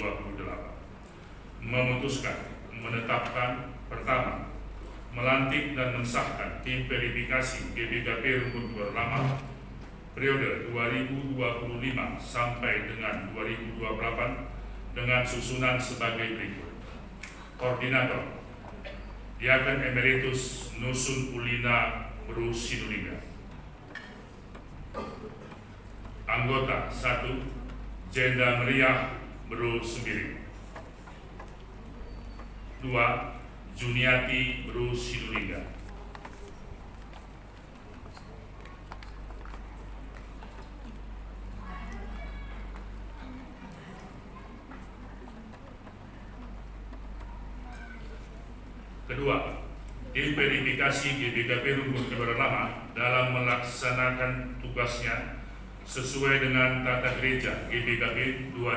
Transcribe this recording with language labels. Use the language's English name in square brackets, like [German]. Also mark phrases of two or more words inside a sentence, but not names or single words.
[Indonesian] Memutuskan menetapkan pertama, melantik dan mensahkan tim verifikasi GBKP Rungkun Kebayoran Lama periode 2025 sampai dengan 2028 dengan susunan sebagai berikut. Koordinator Diaken Emeritus Nusun Ulina Bru Sinulinga. Anggota 1 Jenda Meriah Bru Sembiring. 2 Juniati Bru Sinulinga. Kedua, tim verifikasi GBKP Rungkun Kebayoran Lama dalam melaksanakan tugasnya sesuai dengan Tata Gereja GBKP